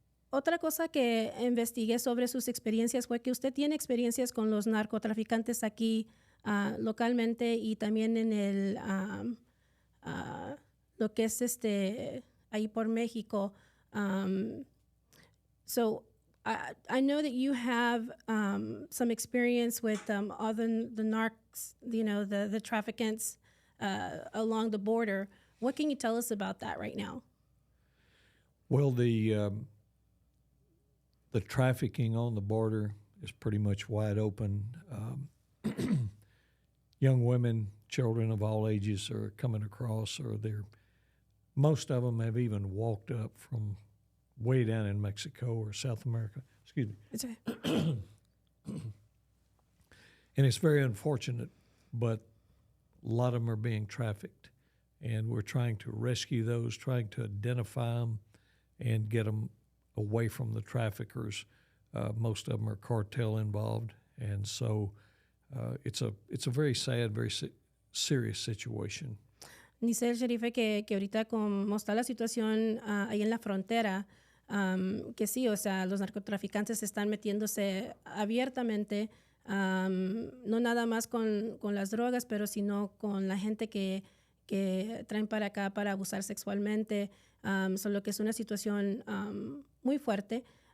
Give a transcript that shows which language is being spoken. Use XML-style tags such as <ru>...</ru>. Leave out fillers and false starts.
<es>Otra cosa que investigué sobre sus experiencias fue que usted tiene experiencias con los narcotraficantes aquí localmente, y también en lo que es ahí por México.</es> <en>So I know that you have some experience with other the narcs, the traffickants along the border. What can you tell us about that right now? Well, the trafficking on the border is pretty much wide open. Young women, children of all ages are coming across, or most of them have even walked up from way down in Mexico or South America. Excuse me. It's okay. And it's very unfortunate, but a lot of them are being trafficked. And we're trying to rescue those, trying to identify them and get them away from the traffickers. Most of them are cartel involved. And so it's a very sad, very serious situation.</en> <es>Dice el sheriff que ahorita como está la situación ahí en la frontera, que sí, o sea, los narcotraficantes están metiéndose abiertamente, no nada más con las drogas, pero sino con la gente que traen para acá para abusar sexualmente, solo que es una situación muy fuerte.</es>